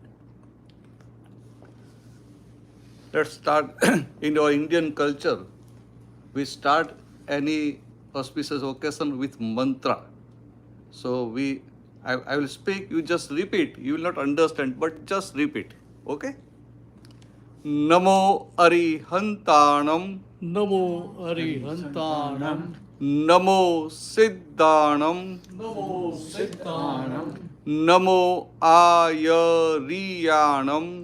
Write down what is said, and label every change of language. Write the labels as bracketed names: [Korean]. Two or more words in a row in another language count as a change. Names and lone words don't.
[English] Let's start. In our Indian culture, we start any auspicious occasion with mantra. So I will speak, you just repeat. You will not understand, but just repeat. [Prakrit languages] Okay? Namo Arihantanam. Namo Arihantanam. Namo Siddhanam. Namo Siddhanam. Namo Ayariyanam.